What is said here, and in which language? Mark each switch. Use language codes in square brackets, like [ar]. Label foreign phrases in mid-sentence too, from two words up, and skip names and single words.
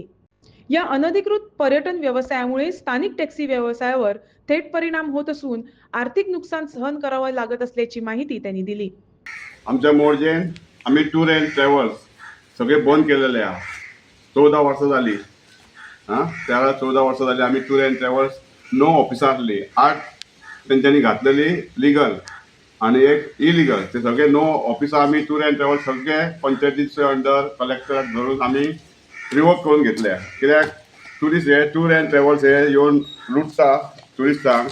[mr] या अनधिकृत पर्यटन व्यवसायामुळे स्थानिक टॅक्सी व्यवसायावर थेट परिणाम होत असून आर्थिक नुकसान सहन करावं लागत असल्याची माहिती त्यांनी दिली. [kok] आमच्या मोर्जेन आम्ही [en] tour and travels [kok] सगळे बंद केलेले आहे. 14 वर्सां झाली. त्याला 14 वर्सां झाली आम्ही [en] tour and travels [kok] 9 ऑफिसां आसली. 8 तेंच्यांनी घातलेली लिगल आणि एक इलिगल. ते सगळे 9 ऑफिसां आम्ही [en] tour and travels [kok] सगळे पंचायतीचे अंडर कलेक्टराक धरून आम्ही रिवोक करून घेतल्या. कित्याक ट्युरिस्ट हे [en] tour and travels [kok] हे येवन लुटता ट्युरिस्टांक.